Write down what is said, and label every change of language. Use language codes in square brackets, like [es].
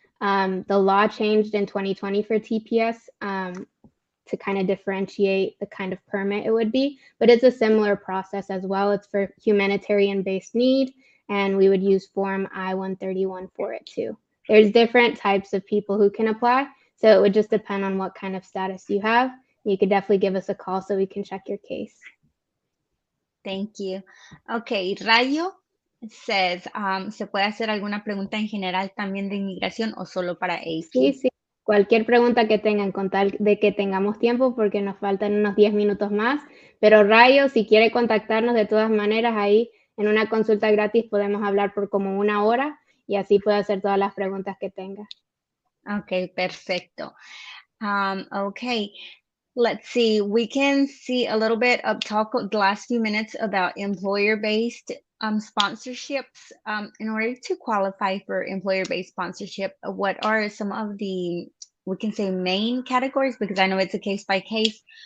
[en] The law changed in 2020 for TPS to kind of differentiate the kind of permit it would be, but it's a similar process as well. It's for humanitarian-based need, and we would use Form I-131 for it too. There's different types of people who can apply, so it would just depend on what kind of status you have. You could definitely give us a call so we can check your case. Thank you. Okay, Rayo says, [es] ¿se puede hacer alguna pregunta en general también de inmigración o solo para AP? Sí. Cualquier pregunta que tengan, con tal de que tengamos tiempo, porque nos faltan unos 10 minutos más. Pero Rayo, si quiere contactarnos de todas maneras, ahí en una consulta gratis podemos hablar por como 1 hora y así puede hacer todas las preguntas que tenga. [en] Okay, perfecto. Okay, let's see. We can see a little bit of talk the last few minutes about employer-based sponsorships. In order to qualify for employer-based sponsorship, what are some of the we can say main categories because I know it's a case by case.